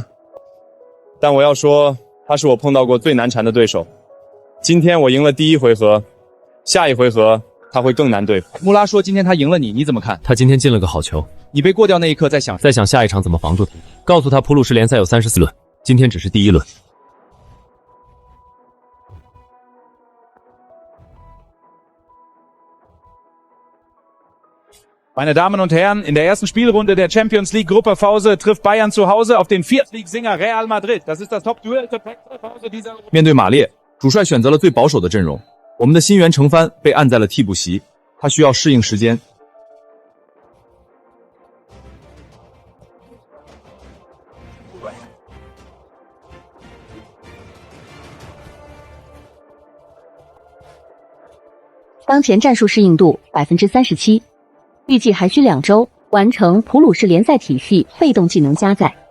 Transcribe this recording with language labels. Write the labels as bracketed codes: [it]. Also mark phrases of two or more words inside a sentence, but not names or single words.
[zh] 但我要说，他是我碰到过最难缠的对手。今天我赢了第1回合，下一回合他会更难对付。穆拉说今天他赢了你，你怎么看？他今天进了个好球。你被过掉那一刻在想下一场怎么防住他。告诉他普鲁士联赛有34轮，今天只是第1轮。 [de] Meine Damen und Herren, in der ersten Spielrunde der Champions League Gruppenphase trifft Bayern zu Hause auf den Viertligsinger Real Madrid. Das ist das Top-Duell zur Phase dieser... [zh] 面对马列，主帅选择了最保守的阵容。我们的新援程帆被按在了替补席，他需要适应时间。当前战术适应度37%，预计还需2周完成普鲁士联赛体系被动技能加载。